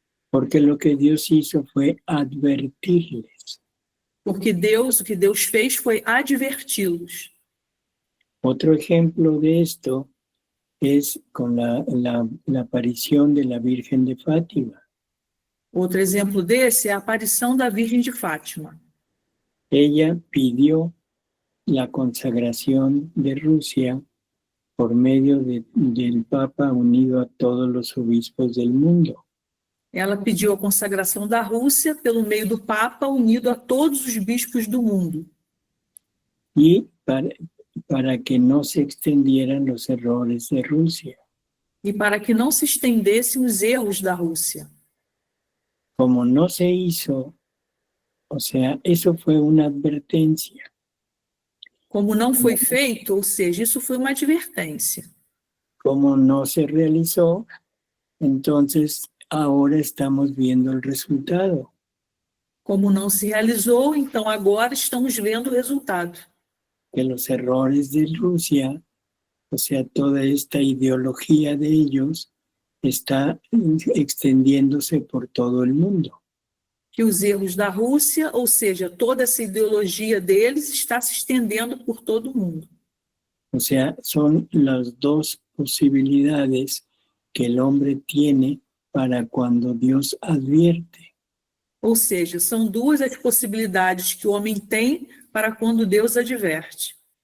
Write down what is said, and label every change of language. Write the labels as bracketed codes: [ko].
[es] Porque lo que Dios hizo fue advertirles. [pt] Porque o que Deus fez foi adverti-los. [es] Otro ejemplo de esto es con la aparición de la Virgen de Fátima. [pt] Outro exemplo desse é a aparição da Virgem de Fátima. [es] Ella pidió la consagración de Rusia por medio del Papa unido a todos los obispos del mundo. [pt] Ela pediu a consagração da Rússia pelo meio do Papa unido a todos os bispos do mundo. [es] Y para que no se extendieran los errores de Rusia. [pt] E para que não se estendessem os erros da Rússia. [es] Como no se hizo, o sea, eso fue una advertencia. [pt] Como não foi feito, ou seja, isso foi uma advertência. [es] Como no se realizó, entonces ahora estamos viendo el resultado. [pt] Como não se realizou, então agora estamos vendo o resultado. [es] Que los errores de Rusia, o sea, toda esta ideología de ellos, está extendiéndose por todo el mundo. [pt] Que os erros da Rússia, ou seja, toda essa ideologia deles está se estendendo por todo o mundo. [es] O sea, son las dos posibilidades que el hombre tiene para cuando Dios advierte. [pt] Ou seja, são 2 as possibilidades que o homem tem para quando Deus adverte.